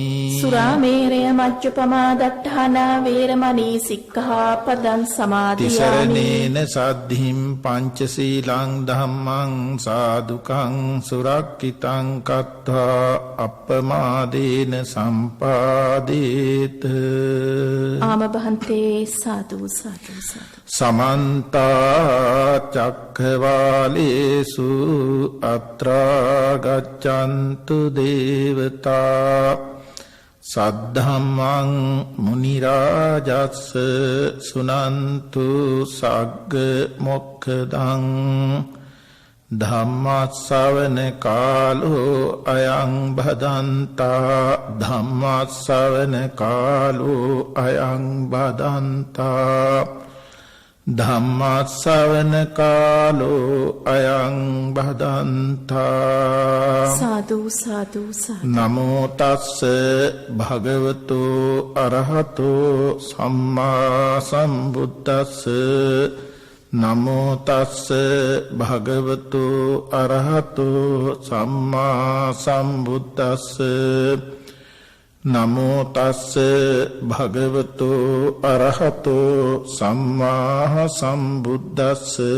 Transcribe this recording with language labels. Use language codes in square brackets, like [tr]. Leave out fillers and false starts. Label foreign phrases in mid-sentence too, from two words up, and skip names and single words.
[pi] සුරාමේරය මජ්ජපමා දට්ඨානා වේරමණී සික්ඛාපදං සමාදියාමි. තිසරණේන සද්ධිම් පංචශීලං ධම්මං සාදුකං සුරක්ඛිතං කତ୍වා අප්පමාදේන සම්පාදේත. ආම බහන්තේ සාදු සාදු සාදු. සමන්ත චක්ඛවාලේසු අත්‍රා ගච්ඡන්තු දේවතා සද්ධම්මං මුනි රාජස්ස සුනන්තු සග්ග මොක්ඛදං ධම්මස්සවන කාලෝ අයං භදන්තා ධම්මස්සවන කාලෝ අයං භදන්තා ධම්මස්සවන කාලෝ අයං භදන්තා. සාදු සාදු සාදු. නමෝ තස්ස භගවතු අරහතෝ සම්මා සම්බුද්දස්ස නමෝ තස්ස භගවතු අරහතෝ සම්මා සම්බුද්දස්ස නමෝ තස්ස භගවතු අරහතෝ සම්මා සම්බුද්දස්ස.